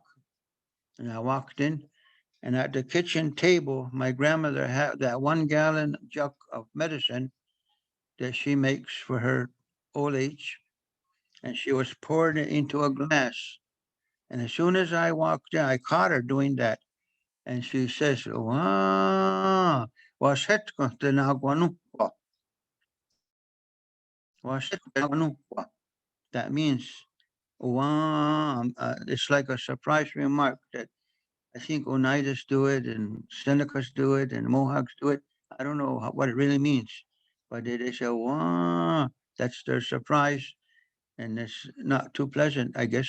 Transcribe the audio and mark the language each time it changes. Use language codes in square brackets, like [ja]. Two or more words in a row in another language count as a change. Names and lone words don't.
[en] And I walked in and at the kitchen table, my grandmother had that 1 gallon jug of medicine that she makes for her old age. And she was pouring it into a glass. And as soon as I walked in, I caught her doing that. And she says, [see] wow, waset tinaguanukwa. Waset tinaguanukwa. [en] That means, wow, it's like a surprise remark that I think Oneidas do it and Senecas do it and Mohawks do it. I don't know what it really means, but they say, wow, that's their surprise. And it's not too pleasant, I guess.